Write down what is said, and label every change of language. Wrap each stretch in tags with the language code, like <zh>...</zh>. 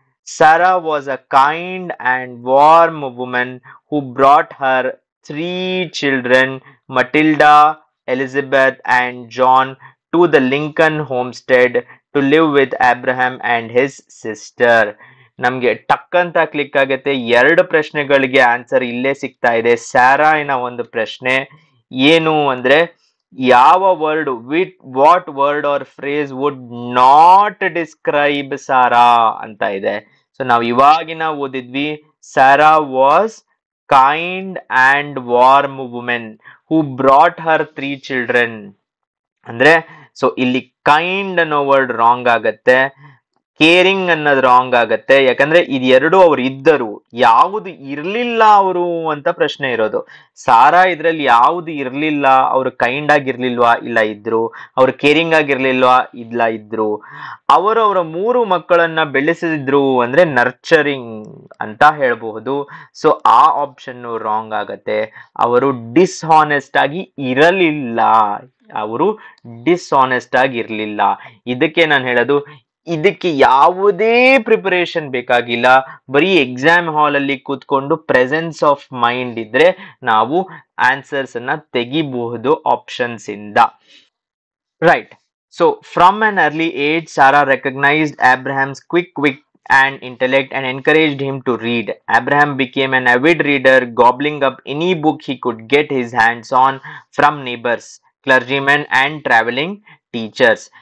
<en>Sarah was a kind and warm woman who brought her 3 children, Matilda, Elizabeth, and John, to the Lincoln homestead to live with Abraham and his sister.</en> <kn>ನಮ್ಗೆ ಟಕ್ ಅಂತ click ಆಗುತ್ತೆ. 2 ಪ್ರಶ್ನೆಗಳಿಗೆ answer ಇಲ್ಲೇ ಸಿಗ್ತಾ ಇದೆ. ಸ್ಯಾರಾಯಿನ ಒಂದು ಪ್ರಶ್ನೆ ಏನು ಅಂದ್ರೆ ಯಾವ word</kn> <en>what word or phrase would not describe Sarah</en> <kn>ಅಂತ ಇದೆ. ಸೊ ನಾವು ಇವಾಗಿನ ಓದಿದ್ವಿ</kn> <en>Sarah was kind and warm woman who brought her 3 children.</en> <kn>ಅಂದ್ರೆ ಸೊ ಇಲ್ಲಿ ಕೈಂಡ್ ಅನ್ನೋ ವರ್ಡ್ ರಾಂಗ್ ಆಗತ್ತೆ, ಕೇರಿಂಗ್ ಅನ್ನೋದು ರಾಂಗ್ ಆಗತ್ತೆ. ಯಾಕಂದ್ರೆ ಇದೆರಡು ಅವ್ರು ಇದ್ದರು, ಯಾವುದು ಇರ್ಲಿಲ್ಲ ಅವರು ಅಂತ ಪ್ರಶ್ನೆ ಇರೋದು. ಸಾರಾ ಇದ್ರಲ್ಲಿ ಯಾವುದು ಇರ್ಲಿಲ್ಲ, ಅವ್ರು ಕೈಂಡ್ ಆಗಿರ್ಲಿಲ್ವಾ? ಇಲ್ಲ ಇದ್ರು. ಅವ್ರು ಕೇರಿಂಗ್ ಆಗಿರ್ಲಿಲ್ವಾ? ಇಲ್ಲ ಇದ್ರು. ಅವರು ಅವರ 3 ಮಕ್ಕಳನ್ನ ಬೆಳೆಸಿದ್ರು ಅಂದ್ರೆ ನರ್ಚರಿಂಗ್ ಅಂತ ಹೇಳ್ಬಹುದು. ಸೊ ಆ ಆಪ್ಷನ್ ರಾಂಗ್ ಆಗತ್ತೆ. ಅವರು ಡಿಸ್ಹಾನೆಸ್ಟ್ ಆಗಿ ಇರಲಿಲ್ಲ, ಅವರು ಡಿಸ್ಹಾನೆಸ್ಟ್ ಆಗಿ ಇರ್ಲಿಲ್ಲ. ಇದಕ್ಕೆ ನಾನು ಹೇಳೋದು, ಇದಕ್ಕೆ ಯಾವುದೇ ಪ್ರಿಪರೇಷನ್ ಬೇಕಾಗಿಲ್ಲ. ಬರೀ ಎಕ್ಸಾಮ್ ಹಾಲ್ ಅಲ್ಲಿ ಕೂತ್ಕೊಂಡು ಪ್ರೆಸೆನ್ಸ್ ಆಫ್ ಮೈಂಡ್ ಇದ್ರೆ ನಾವು ಆನ್ಸರ್ಸ್ ಅನ್ನ ತೆಗಿಬಹುದು ಆಪ್ಷನ್ಸ್ ಇಂದ.</kn> <en>Right. So from an early age, Sarah recognized Abraham's quick wit and intellect and encouraged him to read. Abraham became an avid reader, gobbling up any book he could get his hands on from neighbors, clergymen, and traveling teachers.</en>